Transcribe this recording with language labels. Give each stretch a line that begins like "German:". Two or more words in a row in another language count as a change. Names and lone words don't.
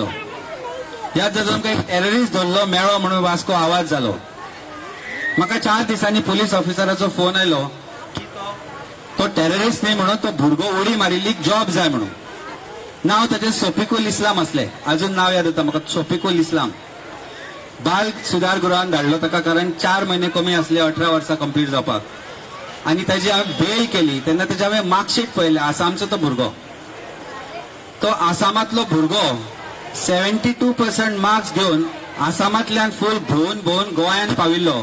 Konkani: याद जाता तुमकां? एक टेररिस्ट धरलो मेळ्ळो म्हणून वास्को आवाज जालो. म्हाका 4 दिसांनी पुलीस ऑफिसराचो फोन आयलो की तो टेररिस्ट न्ही म्हणून तो भुरगो उडी मारिल्ली जॉब जाय म्हणून. नाव ताचें सोफिकुल इस्लाम असलें. अजून नाव याद येता म्हाका, सोफिकुल इस्लाम. बाल सुधार गृहान धाडलो ताका, कारण 4 महिने कमी असले 18 वर्सां कंप्लीट जावपाक. आनी ताजी हांवें बेल केली तेन्ना ताचे हांवें मार्कशीट पळयलें. आसामचो तो भुरगो, तो आसामांतलो भुरगो 72% मार्क्स घेवन आसामांतल्यान फूल भोंवन भोंवन गोंयांत पाविल्लो.